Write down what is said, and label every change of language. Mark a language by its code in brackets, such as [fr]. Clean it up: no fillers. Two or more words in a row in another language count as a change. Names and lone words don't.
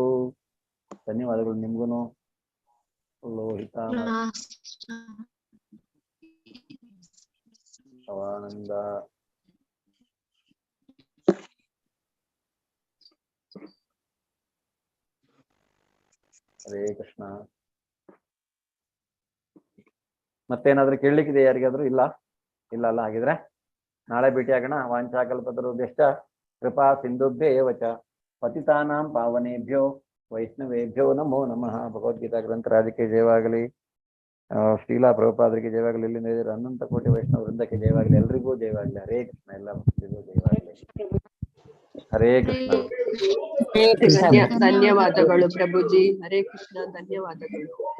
[kn] ಧನ್ಯವಾದಗಳು ನಿಮ್ಗೂನು. ಲೋಹಿತ ಶವಾನಂದ ಹರೇ ಕೃಷ್ಣ. ಮತ್ತೇನಾದ್ರೂ ಕೇಳಲಿಕ್ಕಿದೆ ಯಾರಿಗಾದ್ರೂ? ಇಲ್ಲ ಅಲ್ಲ, ಹಾಗಿದ್ರೆ ನಾಳೆ ಭೇಟಿ ಆಗೋಣ. [sa] ವಾಂಛಾಕಲ್ಪತರುಭ್ಯಶ್ಚ ಕೃಪಾ ಸಿಂಧುಭ್ಯ ಏವ ಚ ಪತಿತಾನಾಂ ಪಾವನೇಭ್ಯೋ ವೈಷ್ಣವೇಭ್ಯೋ ನಮೋ ನಮಃ. [kn] ಭಗವದ್ಗೀತಾ ಗ್ರಂಥರಾಜಕ್ಕೆ ಜಯವಾಗಲಿ, ಶ್ರೀಲಾ ಪ್ರಭುಪಾದರಿಗೆ ಜಯವಾಗಲಿ, ಇಲ್ಲಿಂದ ಅನಂತ ಕೋಟಿ ವೈಷ್ಣವ ವೃಂದಕ್ಕೆ ಜಯವಾಗಲಿ, ಎಲ್ರಿಗೂ ಜಯವಾಗಲಿ. ಹರೇ ಕೃಷ್ಣ. ಎಲ್ಲ ಭಕ್ತರಿಗೂ ಜಯವಾಗಲಿ. ಹರೇ ಕೃಷ್ಣ. ಧನ್ಯವಾದಗಳು ಪ್ರಭುಜಿ. ಹರೇ ಕೃಷ್ಣ. ಧನ್ಯವಾದಗಳು.